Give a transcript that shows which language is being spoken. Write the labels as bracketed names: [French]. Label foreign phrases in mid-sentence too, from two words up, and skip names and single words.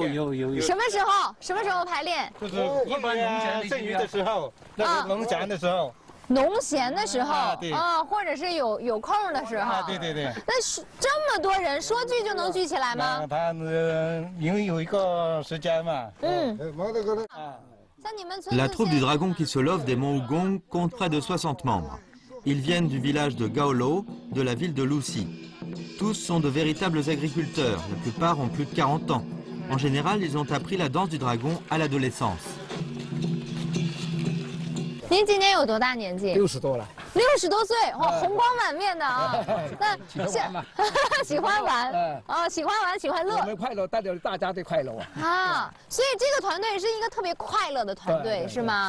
[Chinese] 什么时候排练？就是一般剩余的时候，那是农闲的时候。农闲的时候啊，或者是有空的时候。对。那这么多人说聚就能聚起来吗？他因为有一个时间嘛。 [French] La troupe du dragon qui se love des monts Ougong compte près de 60 membres. Ils viennent du village de Gaolo, de la ville de Lusi. Tous sont de véritables agriculteurs, la plupart ont plus de 40 ans. En général, ils ont appris la danse du dragon à l'adolescence. [Chinese] 您今年有多大年纪？60多了。 60多岁，哇，红光满面的啊！那喜欢玩啊，喜欢乐。我们快乐，带着大家的快乐啊！啊，所以这个团队是一个特别快乐的团队，是吗？